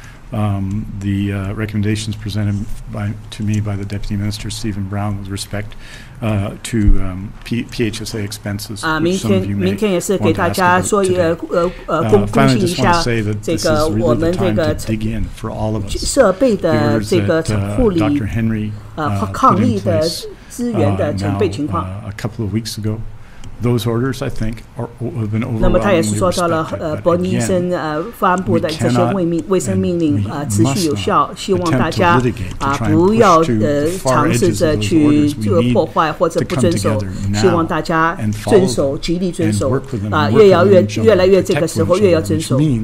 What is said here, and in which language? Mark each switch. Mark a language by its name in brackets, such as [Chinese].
[English] The recommendations presented to me by the Deputy Minister Stephen Brown with respect to PHSA expenses. [Chinese] 明天也是给大家说更新一下这个我们这个设备的这个护理抗疫的资源的准备情况。 [English] A couple of weeks ago. Those orders, I think, have been overwhelmingly respected. [Chinese] 那么他也是说到了伯尼医生发布的这些卫生命令持续有效，希望大家不要尝试着去破坏或者不遵守，希望大家遵守，极力遵守越来越这个时候越要遵守。